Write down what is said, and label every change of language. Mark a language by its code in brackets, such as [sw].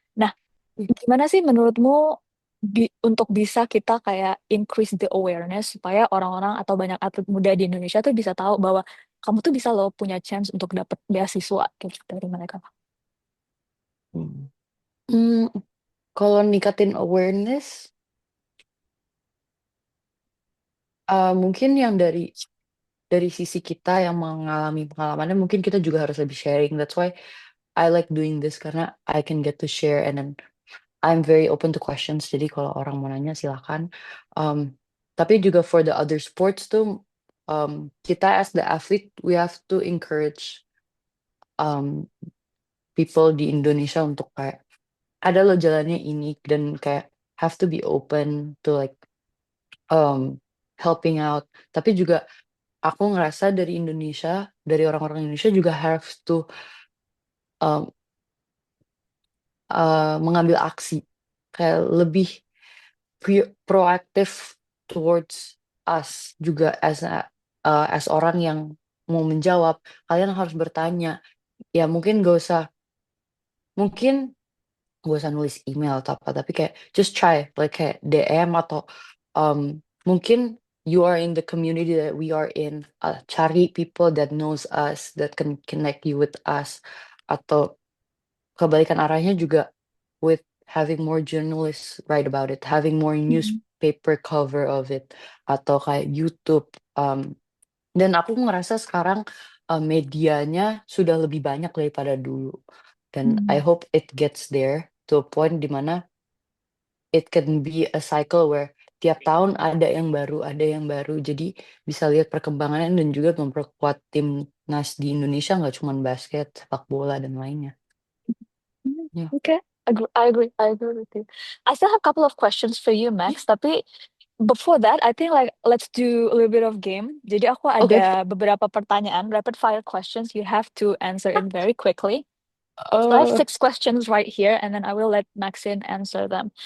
[id] Nah, gimana sih menurutmu untuk bisa kita kayak increase the awareness supaya orang-orang atau banyak atlet muda di Indonesia tuh bisa tahu bahwa kamu tuh bisa loh punya chance untuk dapat beasiswa gitu dari mereka. Hmm. Hmm, kalau ningkatin awareness, mungkin yang dari sisi kita yang mengalami pengalamannya, mungkin kita juga harus lebih sharing. [en] That's why I like doing this karena I can get to share and then I'm very open to questions. [id] Jadi kalau orang mau nanya silakan. Um, tapi juga for the other sports tuh, kita as the athlete we have to encourage um, people di Indonesia untuk kayak ada loh jalannya ini dan kayak have to be open to like um, helping out. Tapi juga aku ngerasa dari Indonesia, dari orang-orang Indonesia juga have to um, mengambil aksi, kayak lebih proaktif towards us juga as orang yang mau menjawab. Kalian harus bertanya. [en] Ya mungkin gak usah nulis email atau apa, tapi kayak just try, like kayak DM atau mungkin you are in the community that we are in, cari people that knows us, that can connect you with us, atau kebalikan arahnya juga with having more journalists write about it, having more Mhm. newspaper cover of it, atau kayak YouTube. [id] Dan aku ngerasa sekarang medianya sudah lebih banyak daripada dulu. Dan I Mhm. [en] hope it gets there to a point di mana it can be a cycle where tiap tahun ada yang baru. [id] Jadi bisa lihat perkembangannya dan juga memperkuat timnas di Indonesia nggak cuma basket, sepak bola dan lainnya. Mhm. Ya. [en] Okay, I agree with you. I still have a couple of questions for you, Max. Tapi before that, I think like let's do a little bit of game. [id] Jadi aku Oke. ada beberapa pertanyaan, rapid fire questions. [en] You have to answer it very quickly. So I have eh 6 questions right here, and then I will let Maxine answer them.